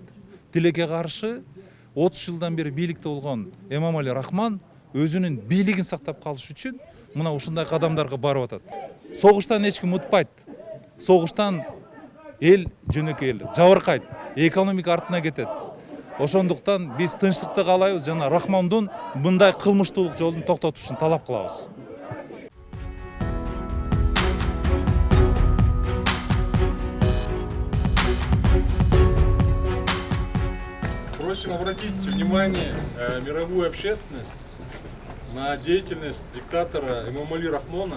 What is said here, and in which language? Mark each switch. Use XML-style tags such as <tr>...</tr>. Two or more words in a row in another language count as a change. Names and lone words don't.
<ky>Тилекке каршы 30 жылдан бери бийликте болгон Эмомали Рахмон өзүнүн бийлигин сактап калыш үчүн мына ушундай кадамдарга барып атат. Согуштан эч ким утпайт. Согуштан эл жөнөкөй эл жабыркайт, экономика артына кетет. Ошондуктан биз тынчтыкты каалайбыз жана Рахмондун мындай кылмыштуулук жолун токтотушун талап кылабыз.</ky> <ru>Просим обратить внимание мировую общественность на деятельность диктатора Эмомали Рахмона.</ru>